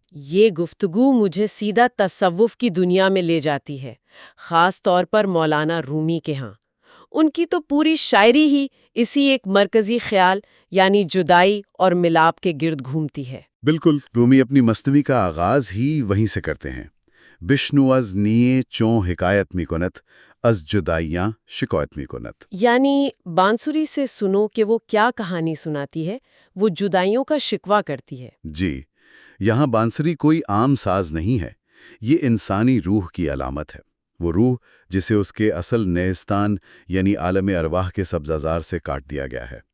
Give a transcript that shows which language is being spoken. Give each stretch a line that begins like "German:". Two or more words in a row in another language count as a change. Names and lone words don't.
Urdu: یہ گفتگو مجھے سیدھا تصوف کی دنیا میں لے جاتی ہے، خاص طور پر مولانا رومی کے ہاں۔ ان کی تو پوری شاعری ہی اسی ایک مرکزی خیال یعنی جدائی اور ملاپ کے گرد گھومتی ہے۔ بالکل، رومی اپنی مصنوی کا آغاز ہی وہیں سے کرتے ہیں۔
Persian: بشنو از نیے چوں حکایت می کنت، از جدائیاں شکایت می کنت۔
Urdu: یعنی بانسری سے سنو کہ وہ کیا کہانی سناتی ہے، وہ جدائیوں کا شکوہ کرتی ہے۔ جی، یہاں بانسری کوئی عام ساز نہیں ہے، یہ انسانی روح کی علامت ہے۔ وہ روح جسے اس کے اصل نیستان یعنی عالم ارواح کے سبززار سے کاٹ دیا گیا ہے۔